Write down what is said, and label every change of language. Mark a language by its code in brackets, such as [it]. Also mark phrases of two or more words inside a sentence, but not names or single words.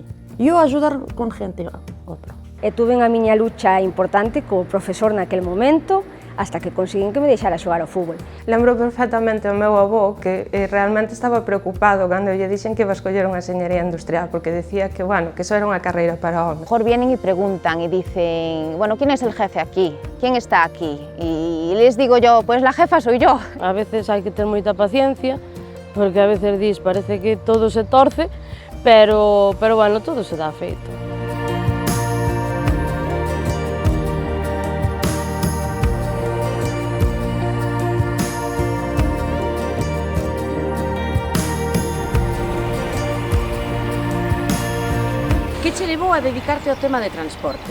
[gl] Eu ajudar con gente outra. E tuve a miña lucha importante co profesor naquel momento, hasta que conseguín que me deixara xogar ao fútbol. Lembro perfectamente o meu avó que realmente estaba preocupado cando lle dixen que iba a escoller unha enxeñería industrial, porque decía que, bueno, que eso era unha carreira para homes. [es] Mejor vienen y preguntan y dicen, bueno, ¿quién es el jefe aquí? ¿Quién está aquí? Y les digo yo, pues la jefa soy yo. [gl] A veces hai que ter moita paciencia, porque a veces dis, parece que todo se torce, pero bueno, todo se dá feito. Que che levou a dedicarte ao tema de transporte?